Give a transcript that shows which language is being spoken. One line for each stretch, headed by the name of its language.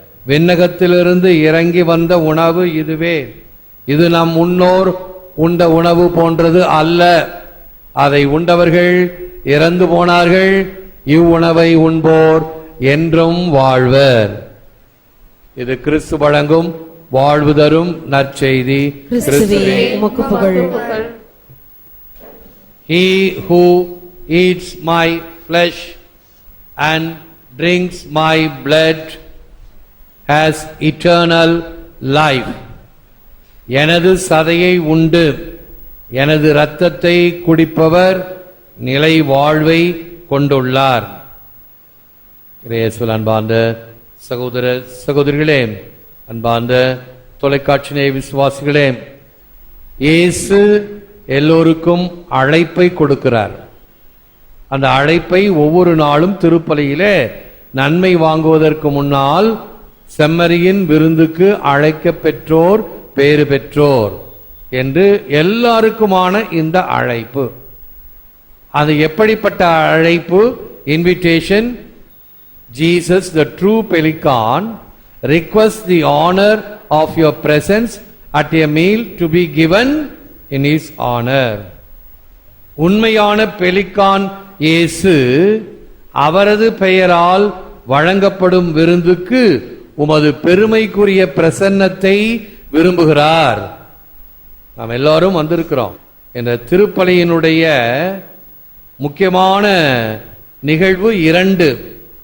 Tamil: விண்ணகத்திலிருந்து இறங்கி வந்த உணவு இதுவே. இது நம் முன்னோர் உண்ட உணவு போன்றது அல்ல. அதை உண்டவர்கள் இறந்து போனார்கள். இவ்வுணவை உண்போர் என்றும் வாழ்வர். இது கிறிஸ்து வழங்கும் வாழ்வு தரும் நற்செய்தி. கிறிஸ்துவே, உமக்கு புகழ்.
English: He who eats my flesh and drinks my blood has eternal life.
Tamil: எனது சதையை உண்டு எனது இரத்தத்தை குடிப்பவர் நிலை வாழ்வை கொண்டுள்ளார். இயேசுவில் அன்பார்ந்த சகோதர சகோதரிகளே, அன்பார்ந்த தொலைக்காட்சி நேய விசுவாசிகளே, இயேசு எல்லோருக்கும் அழைப்பை கொடுக்கிறார். அந்த அழைப்பை ஒவ்வொரு நாளும் திருப்பலியிலே நன்மை வாங்குவதற்கு முன்னால் செம்மறியின் விருந்துக்கு அழைக்க பெற்றோர் பேறு பெற்றோர் என்று எல்லாருக்குமான இந்த அழைப்பு. அது எப்படிப்பட்ட அழைப்பு? Invitation.
English: Jesus, the true pelican, requests the honor of your presence at a meal to be given in his honor.
Tamil: உண்மையான பெலிகான் இயேசு அவரது பெயரால் வழங்கப்படும் விருந்துக்கு உமது பெருமைக்குரிய பிரசன்னத்தை விரும்புகிறார். நாம் எல்லாரும் வந்திருக்கிறோம். என்ற திருப்பலியினுடைய முக்கியமான நிகழ்வு இரண்டு.